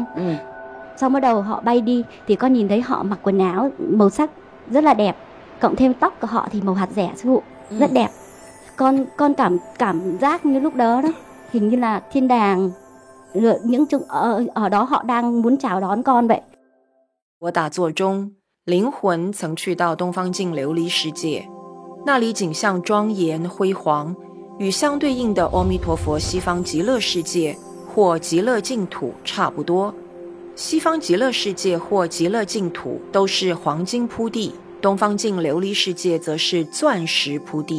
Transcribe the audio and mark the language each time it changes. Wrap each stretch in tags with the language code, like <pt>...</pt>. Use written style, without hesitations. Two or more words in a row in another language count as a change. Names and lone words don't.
<vi>Xong bắt đầu họ bay đi thì con nhìn thấy họ mặc quần áo màu sắc rất là đẹp, cộng thêm tóc của họ thì màu hạt dẻ sư phụ, rất đẹp. Con cảm giác như lúc đó hình như là thiên đàng, những ở đó họ đang muốn chào đón con vậy.</vi> <zh>我打坐中，灵魂曾去到东方净琉璃世界，那里景象庄严辉煌，与相对应的阿弥陀佛西方极乐世界或极乐净土差不多。西方极乐世界或极乐净土都是黄金铺地，东方净琉璃世界则是钻石铺地。</zh>